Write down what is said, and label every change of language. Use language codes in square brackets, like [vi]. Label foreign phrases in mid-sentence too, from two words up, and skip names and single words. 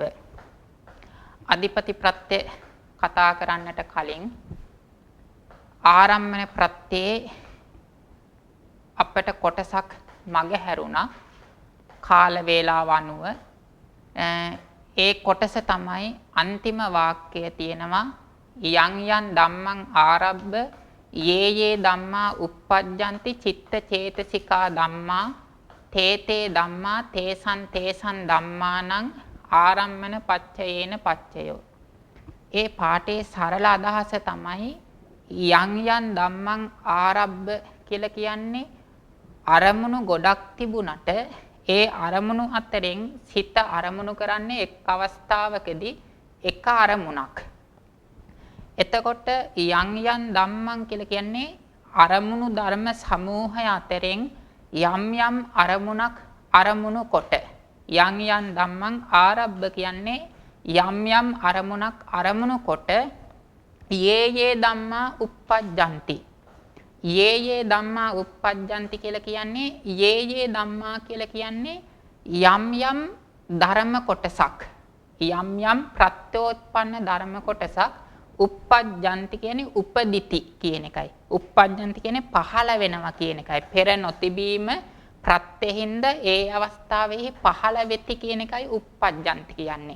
[si] අධිපති ප්‍රත්‍ය කතා කරන්නට කලින් ආරම්මන ප්‍රත්‍යේ අපට කොටසක් මග හැරුණා කාල වේලාව අනුව. ඒ කොටස තමයි අන්තිම වාක්‍යය තියෙනවා [pi] යං යං ධම්මං ආරබ්බ යේ යේ ධම්මා uppajjanti චිත්ත චේතසිකා ධම්මා තේතේ ධම්මා තේසං තේසං ධම්මානං ආරම්මන පච්චයේන පච්චයෝ. [si] ඒ පාඨයේ සරල අදහස තමයි [pi] යං යං ධම්මං ආරබ්බ [si] කියලා කියන්නේ අරමුණු ගොඩක් තිබුණට ඒ අරමුණු අතරින් සිත අරමුණු කරන්නේ එක් අවස්ථාවකදී එක අරමුණක්. එතකොට [pi] යං යං ධම්මං [si] කියලා කියන්නේ අරමුණු ධර්ම සමූහය අතරින් යම් යම් අරමුණක් අරමුණු කොට. [pi] යං යං ධම්මං ආරබ්බ [si] කියන්නේ යම් යම් අරමුණක් අරමුණු කොට [pi] යේ යේ ධම්මා uppajjanti. යේ යේ ධම්මා uppajjanti [si] කියලා කියන්නේ [pi] යේ යේ ධම්මා [si] කියලා කියන්නේ යම් යම් ධර්ම කොටසක්, යම් යම් ප්‍රත්‍යෝත්පන්න ධර්ම කොටසක්. uppajjanti කියන්නේ උපදිති කියන එකයි. uppajjanti කියන්නේ පහළ වෙනවා කියන එකයි. පෙර නොතිබීම ප්‍රත්‍යෙහිඳ ඒ අවස්ථාවේ පහළ වෙති කියන එකයි uppajjanti කියන්නේ.